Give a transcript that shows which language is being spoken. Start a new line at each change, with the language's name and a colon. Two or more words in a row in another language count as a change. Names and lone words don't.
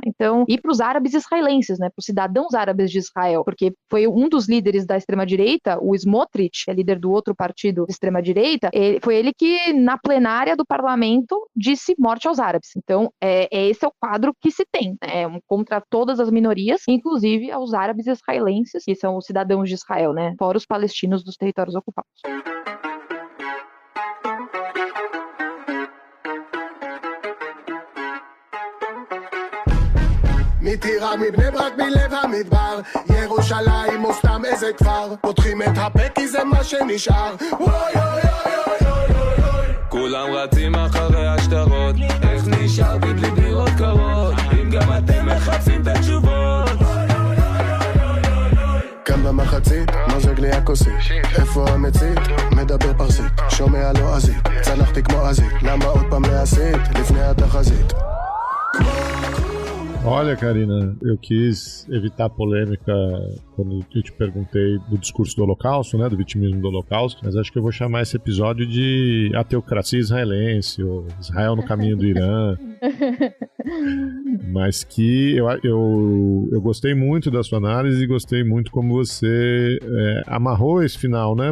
Portuguese: Então, e para os árabes israelenses, né, para os cidadãos árabes de Israel, porque foi um dos líderes da extrema-direita, o Smotrich, que é líder do outro partido de extrema-direita, foi ele que, na plenária do parlamento, disse morte aos árabes. Então, esse é o quadro que se tem, né, contra todas as minorias, inclusive aos árabes israelenses, que são os cidadãos de Israel, né, fora os palestinos dos territórios ocupados.
Hebrew: מטירה מבני ברק מלב המדבר ירושלים או סתם איזה כפר פותחים את הפה כי זה מה שנשאר וואי אוי אוי אוי אוי אוי כולם רצים אחרי השטרות איך נשארתי בלי דירות קרות אם גם אתם מחפשים את התשובות כאן במחצית מוזג לי הכוסית איפה המצית? מדבר פרסית שומע לועזית צנחתי כמו עזית למה עוד פעם להסית לפני התחזית
Portuguese: Olha, Karina, eu quis evitar polêmica quando eu te perguntei do discurso do Holocausto, né, do vitimismo do Holocausto, mas acho que eu vou chamar esse episódio de A Teocracia Israelense, ou Israel no Caminho do Irã. Mas que eu gostei muito da sua análise e gostei muito como você amarrou esse final, né?